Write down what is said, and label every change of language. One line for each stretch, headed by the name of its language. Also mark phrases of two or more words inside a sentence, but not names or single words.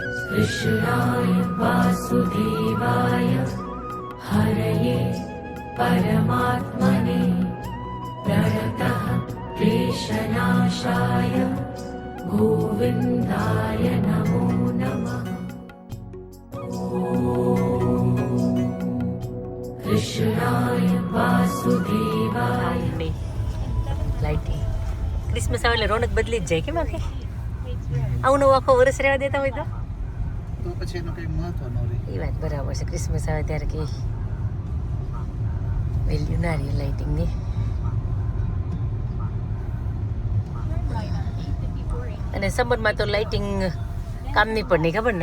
Sanskrit: कृष्णाय वासुदेवाय हरये परमात्मने प्रणतः क्लेशनाशाय गोविन्दाय नमो नमः। कृष्णाय वासुदेवाय
Gujarati: લાઇટિંગ ક્રિસમસ આવે એટલે રોનક બદલી જ જાય કેમ આખી આવું નવું આખો વર્ષ રહેવા દેતા હોય તો પછી એનું કંઈ મહત્વ ન રહે. એ વાત બરાબર છે. ક્રિસમસ આવે ત્યારે કંઈ વેલ્યુ ના રહે લાઇટિંગની. અને સમરમાં તો લાઇટિંગ કામની પણ નહીં ખબર ને.